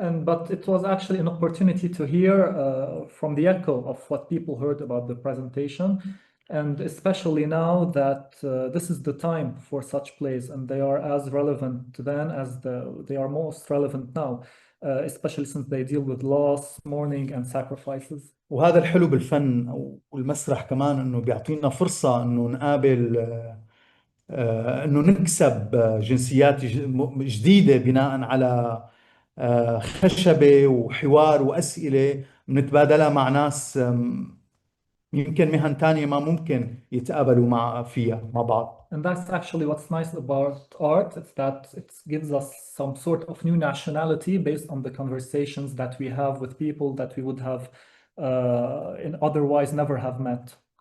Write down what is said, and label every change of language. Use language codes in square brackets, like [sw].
[en] But it was actually an opportunity to hear from the echo of what people heard about the presentation, and especially now that this is the time for such plays, and they are as relevant then as they are most relevant now, especially since they deal with loss, mourning, and sacrifices. [ar] وهذا الحلو بالفن والمسرح كمان، انه بيعطينا فرصة انه نقابل انه نكسب جنسيات جديدة بناء على خشبة وحوار وأسئلة بنتبادلها مع ناس يمكن مهن تانية ما ممكن يتقابلوا فيها مع بعض. [en] And that's actually what's nice about art, it's that it gives us some sort of new nationality based on the conversations that we have with people that we would have otherwise never have met.